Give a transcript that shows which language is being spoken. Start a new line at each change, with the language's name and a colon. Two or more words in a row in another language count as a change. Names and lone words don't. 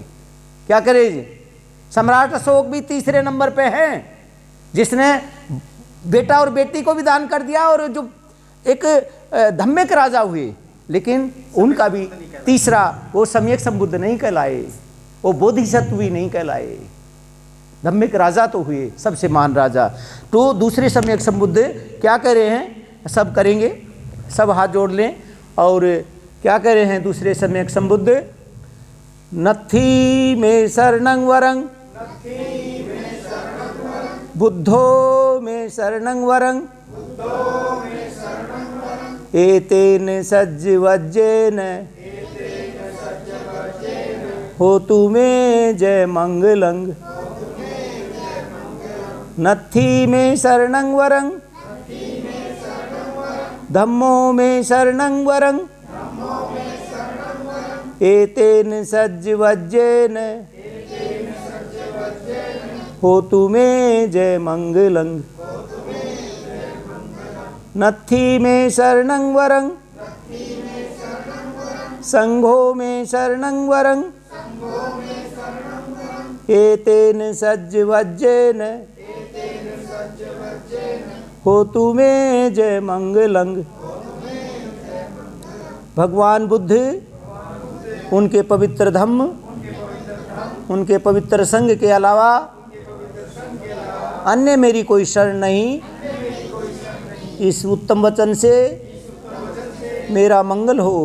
Hindi: क्या करे जी, सम्राट अशोक भी तीसरे नंबर पे हैं, जिसने बेटा और बेटी को भी दान कर दिया, और जो एक धम्मिक राजा हुए, लेकिन उनका भी तीसरा, वो सम्यक संबुद्ध नहीं कहलाए, वो बोधिसत्व भी नहीं कहलाए, धम्मिक राजा तो हुए, सबसे महान राजा। तो दूसरे सम्यक संबुद्ध क्या कह रहे हैं, सब करेंगे, सब हाथ जोड़ लें। और क्या कह रहे हैं दूसरे सम्यक संबुद्ध,
Pali: नत्थी में शरणं वरं, बुद्धो में शरणं वरं, एतेन सज्जवज्जेन होतु मे जय मंगलं। नत्थी में शरणं वरं, धम्मो में शरणं वरं, एतेन सज्जवज्जेन होतु मे जय मंगलं। नत्थी में शरणं वरं, संघो में शरणं वरं, एतेन सज्जवज्जेन होतु मे जय मंगलं।
Hindi: भगवान बुद्ध, उनके पवित्र धम्म, उनके पवित्र संघ के अलावा अन्य मेरी कोई शरण नहीं। इस उत्तम वचन से मेरा मंगल हो।